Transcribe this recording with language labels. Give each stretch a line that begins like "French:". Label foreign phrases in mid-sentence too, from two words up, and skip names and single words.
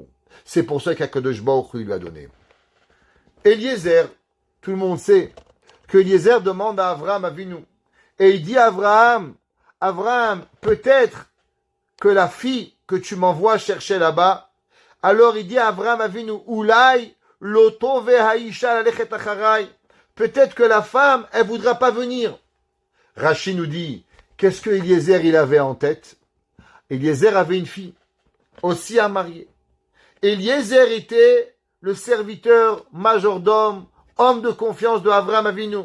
French: C'est pour ça qu'Akadosh Baruch Hu lui a donné. Eliezer, tout le monde sait que Eliezer demande à Avram Avinu. Et il dit à Avraham, Avraham, peut-être que la fille que tu m'envoies chercher là-bas, alors il dit à Avram Avinu,
Hebrew: אולי לא תאבה האשה ללכת אחרי.
French: Peut-être que la femme, elle voudra pas venir. Rashi nous dit, qu'est-ce que Eliezer il avait en tête? Eliezer avait une fille, aussi à marier. Eliezer était le serviteur majordome, homme de confiance de Avram Avinu.